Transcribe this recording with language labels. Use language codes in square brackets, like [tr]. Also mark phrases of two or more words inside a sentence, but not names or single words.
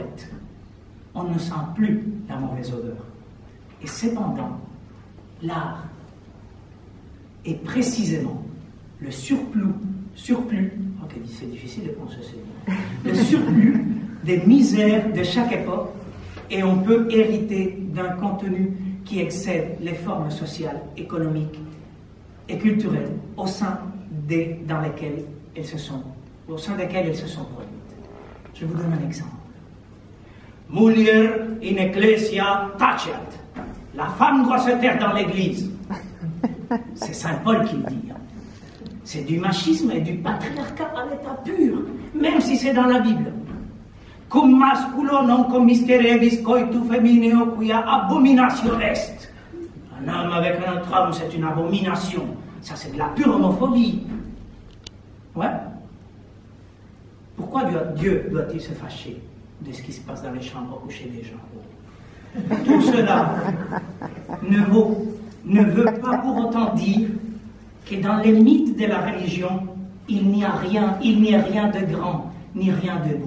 [fr] On ne sent plus la mauvaise odeur. Et cependant, l'art est précisément le surplus, ok, c'est difficile de prononcer ce mot, le surplus des misères de chaque époque, et on peut hériter d'un contenu qui excède les formes sociales, économiques et culturelles au sein desquelles elles se sont produites. Je vous donne un exemple. [la] Mulier in ecclesia taceat. [fr] La femme doit se taire dans l'église. C'est Saint Paul qui le dit. C'est du machisme et du patriarcat à l'état pur, même si c'est dans la Bible. [la] Cum masculo non commisterevis coitu femineo quia abominatio est. [fr] Un homme avec un autre homme, c'est une abomination. Ça, c'est de la pure homophobie. Ouais. Pourquoi Dieu doit-il se fâcher de ce qui se passe dans les chambres à coucher des gens? Tout cela ne veut pas pour autant dire que dans les mythes de la religion, il n'y a rien de grand, ni rien de beau.